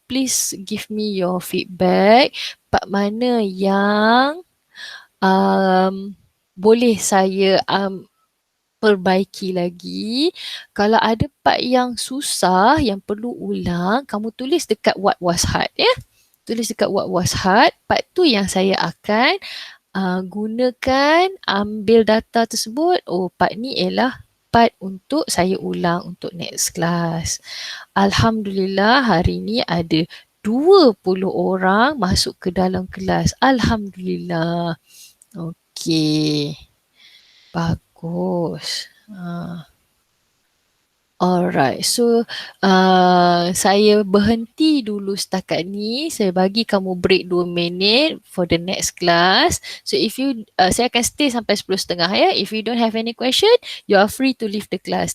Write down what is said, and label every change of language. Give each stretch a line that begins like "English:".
English: Please give me your feedback.
Malay: Part mana yang boleh saya perbaiki lagi. Kalau ada part yang susah, yang perlu ulang, kamu tulis dekat
English: what was hard
Malay: ya. Tulis dekat
English: what was hard.
Malay: Part tu yang saya akan gunakan, ambil data tersebut. Oh, part ni ialah part untuk saya ulang untuk
English: next class.
Malay: Alhamdulillah hari ni ada 20 orang masuk ke dalam kelas. Alhamdulillah. Okey. Bagus.
English: Alright, so
Malay: saya berhenti dulu setakat ni. Saya bagi kamu break 2 minit
English: for the next class. So if you,
Malay: saya akan stay sampai 10.30 ya.
English: If you don't have any question, you are free to leave the class.